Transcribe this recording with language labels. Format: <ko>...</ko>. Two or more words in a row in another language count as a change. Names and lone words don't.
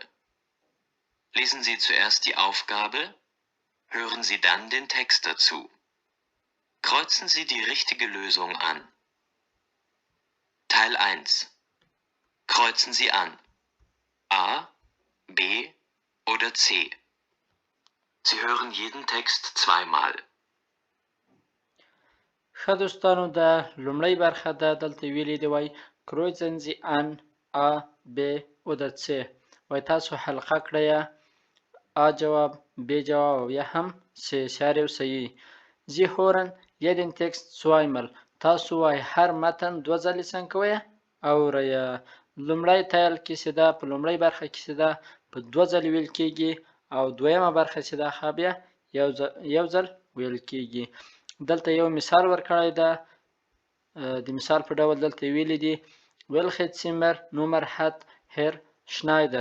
<de>Lesen Sie zuerst die Aufgabe, hören Sie dann den Text dazu. Kreuzen Sie die richtige Lösung an. Teil 1. Kreuzen Sie an. A, B oder C. Sie hören jeden Text zweimal.</de> <ps>ښه دوستانو د لومړۍ برخه ده دلته ویلي دی وای</ps> <de>kreuzen Sie an A, B oder C.</de> <ps>وای تاسو حلقه کړئ A جواب، B جواب او یا هم C شاري او صحیح.</ps> <de>Sie hören jeden Text zweimal.</de> <ps>تاسو وای هر متن دوه ځلې څنګه کوئ اورئ. لومړی تایل کې چې ده په لومړۍ برخه کې چې ده په دوه ځلې ویل کېږي او دویمه برخه چې ده ښه بیا یو ځل ویل کېږي. دلته یو مثال ورکړی ده. د مثال په ډول دلته ویلي دي</ps> <de>welche Zimmer Nummer hat Herr Schneider.</de>